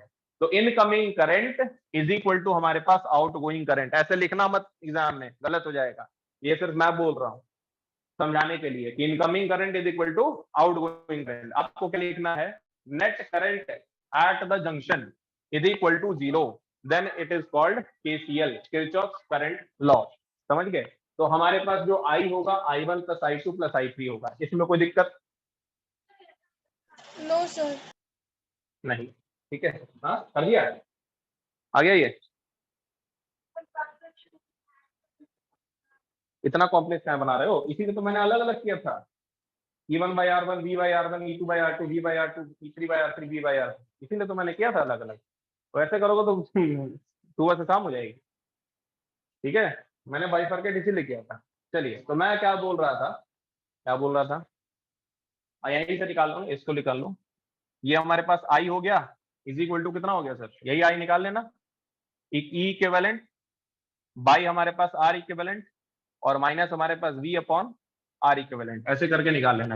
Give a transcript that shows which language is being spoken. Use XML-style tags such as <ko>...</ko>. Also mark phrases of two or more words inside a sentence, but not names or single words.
<en>तो incoming current is equal to</en> <hi>हमारे पास</hi> <en>outgoing current.</en> <hi>ऐसे लिखना मत एग्जाम में, गलत हो जाएगा, ये सिर्फ मैं बोल रहा हूँ समझाने के लिए कि</hi> <en>incoming current is equal to outgoing current.</en> <hi>आपको क्या लिखना है,</hi> <en>net current at the junction is equal to 0, then it is called KCL, Kirchhoff current law.</en> <hi>समझ गए। तो हमारे पास जो I होगा I1 प्लस I2 प्लस I3 होगा, इसमें कोई दिक्कत</hi> <en>no sir.</en> <hi>नहीं, ठीक है। हाँ कर दिया, आ गया ये, इतना कॉम्प्लेक्स क्या बना रहे हो, इसीलिए तो मैंने अलग अलग किया था,</hi> <en>E1 by R1, V by R1, E2 by R2, V by R2, E3 by R3, V by R3,</en> <hi>इसीलिए तो मैंने किया था अलग अलग। तो ऐसे करोगे तो सुबह से शाम हो जाएगी, ठीक है। मैंने बाइफरकेट इसीलिए किया था। चलिए, तो मैं क्या बोल रहा था, यहीं से निकाल लो, इसको निकाल लो। ये हमारे पास I हो गया</hi> <en>is equal to</en> <hi>कितना हो गया सर, यही I निकाल लेना, एक</hi> <en>E equivalent by</en> <hi>हमारे पास</hi> <en>R equivalent,</en> <hi>और माइनस हमारे पास</hi> <en>V upon R equivalent,</en> <hi>ऐसे करके निकाल लेना।</hi>